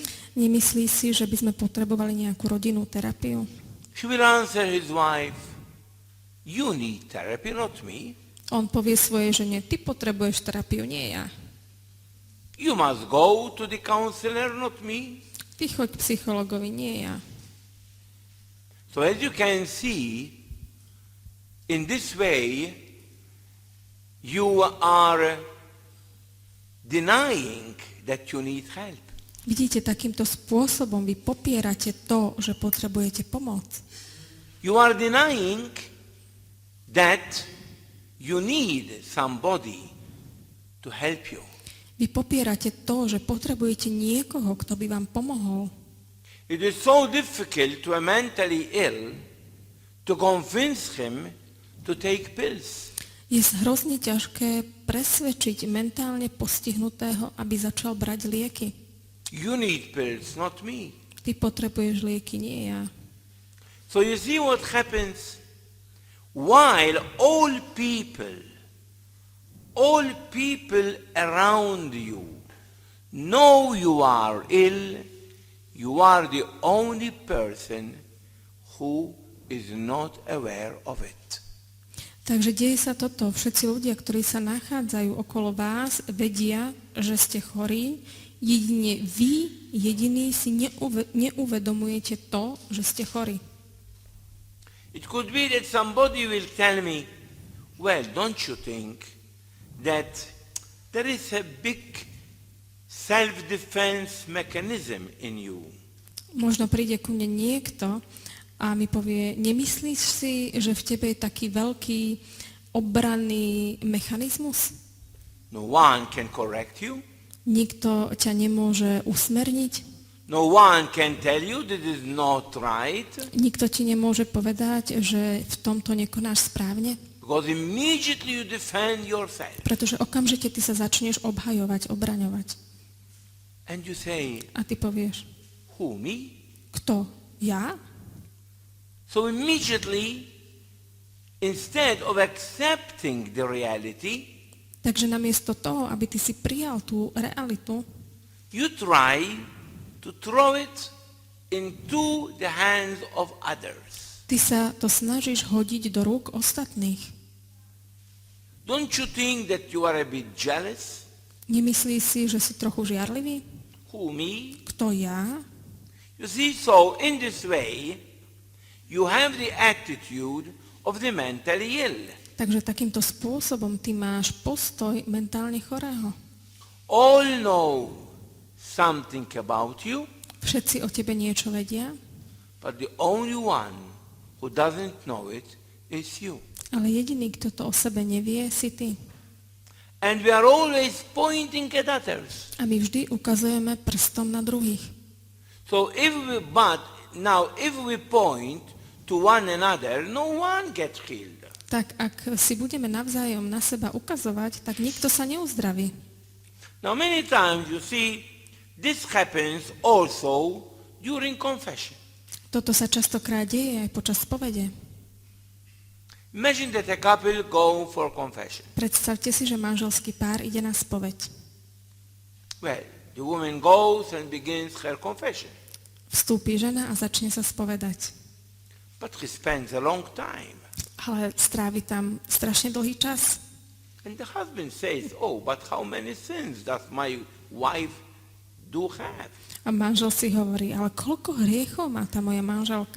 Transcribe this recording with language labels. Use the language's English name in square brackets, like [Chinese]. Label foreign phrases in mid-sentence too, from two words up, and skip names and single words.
[Slovak] Nemyslí si, že by sme potrebovali nejakú rodinnú terapiu? [English] He will answer his wife, you need therapy, not me. [Slovak] On povie svojej žene, ty potrebuješ terapiu, nie ja. [English] You must go to the counselor, not me. [Slovak] Ty choď k psychologovi, nie ja. [English] So as you can see, in this way, you are denying that you need help. [Slovak] Vidíte, takýmto spôsobom vy popierate to, že potrebujete pomoc. [English] You are denying that you need somebody to help you. [Slovak] Vy popierate to, že potrebujete niekoho, kto by vám pomohol. [English] It is so difficult to a mentally ill to convince him to take pills. [Slovak] Je hrozne ťažké presvedčiť mentálne postihnutého, aby začal brať lieky. [English] You need pills, not me. [Slovak] Ty potrebuješ lieky, nie ja. [English] So you see what happens while all people around you know you are ill, you are the only person who is not aware of it. [Slovak] Takže deje sa toto. Všetci ľudia, ktorí sa nachádzajú okolo vás, vedia, že ste chorí. Jedine vy, jediní si neuvedomujete to, že ste chorí. [English] It could be that somebody will tell me, well, don't you think that there is a big self-defense mechanism in you? [Slovak] Možno príde ku mne niekto a mi povie, nemyslíš si, že v tebe je taký veľký obranný mechanizmus? [English] No one can correct you. [Slovak] Nikto ťa nemôže usmerniť. [English] No one can tell you this is not right. [Slovak] Nikto ti nemôže povedať, že v tomto nekonáš správne. [English] Because immediately you defend yourself. [Slovak] Pretože okamžite ty sa začneš obhajovať, obraňovať. [English] And you say, [Slovak] A ty povieš, [English] who, me? [Slovak] kto? Ja? [English] So immediately, instead of accepting the reality, [Slovak] Takže namiesto toho, aby ty si prijal tú realitu, [English] you try to throw it into the hands of others. [Slovak] Ty sa to snažíš hodiť do rúk ostatných. [English] Don't you think that you are a bit jealous? [Slovak] Nemyslíš si, že si trochu žiarlivý? [English] Who, me? [Slovak] Kto ja? [English] You see, so in this way, you have the attitude of the mentally ill. [Slovak] Takže takýmto spôsobom ty máš postoj mentálne chorého. [English] All know something about you, [Slovak] Všetci o tebe niečo vedia, [English] but the only one who doesn't know it is you. [Slovak] ale jediný, kto to o sebe nevie, si ty. [English] And we are always pointing at others. [Slovak] A my vždy ukazujeme prstom na druhých. [English] So if we point to one another, no one gets healed. [Slovak] Tak ak si budeme navzájom na seba ukazovať, tak nikto sa neuzdraví. [English] Now many times you see this happens also during confession. [Slovak] Toto sa častokrát deje aj počas spovede. [English] Imagine that a couple go for confession. [Slovak] Predstavte si, že manželský pár ide na spoveď. [English] Well, the woman goes and begins her confession. [Slovak] Vstúpi žena a začne sa spovedať. [English] But he spends a long time. [Slovak] Ale strávi tam strašne dlhý čas. [English] And the husband says, oh, but how many sins does my wife do have? [Slovak] A manžel si hovorí, ale koľko hriechov má tá moja manželka?